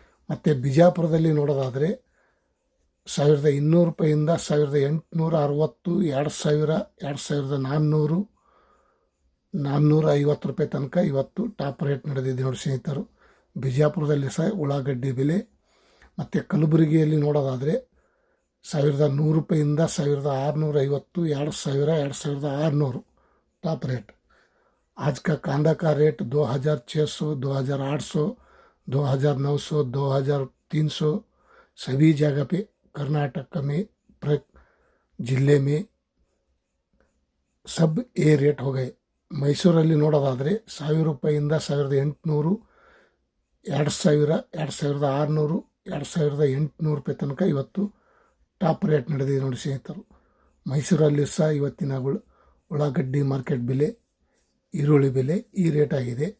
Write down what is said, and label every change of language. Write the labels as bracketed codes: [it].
[kn] ಮತ್ತು ಬಿಜಾಪುರದಲ್ಲಿ ನೋಡೋದಾದರೆ 1200 ರೂಪಾಯಿಂದ 1860, 2000, 2400, 450 ರೂಪಾಯಿ ತನಕ ಇವತ್ತು ಟಾಪ್ ರೇಟ್ ನಡೆದಿದೆ ನೋಡಿ ಸ್ನೇಹಿತರು, ಬಿಜಾಪುರದಲ್ಲಿ ಸಹ ಉಳ್ಳಾಗಡ್ಡಿ ಬೆಲೆ. ಮತ್ತು ಕಲಬುರಗಿಯಲ್ಲಿ ನೋಡೋದಾದರೆ 1100 ರೂಪಾಯಿಂದ 1650, 2000, 2600 ಟಾಪ್ ರೇಟ್. [hi] आज का कांदा का रेट 2600, 2800, 2900, 2300 सभी जगह पे कर्नाटक में जिले में सब ए रेट हो गए. [kn] ಮೈಸೂರಲ್ಲಿ ನೋಡೋದಾದರೆ 1000 ರೂಪಾಯಿಂದ 1800, 2000, 2600, 2800 ರೂಪಾಯಿ ತನಕ ಇವತ್ತು ಟಾಪ್ ರೇಟ್ ನಡೆದಿದೆ ನೋಡಿ ಸ್ನೇಹಿತರು. ಮೈಸೂರಲ್ಲಿ ಸಹ ಇವತ್ತಿನ ಉಳ್ಳಾಗಡ್ಡಿ ಮಾರ್ಕೆಟ್ ಬೆಲೆ, ಈರುಳ್ಳಿ ಬೆಲೆ ಈ ರೇಟ್ ಆಗಿದೆ.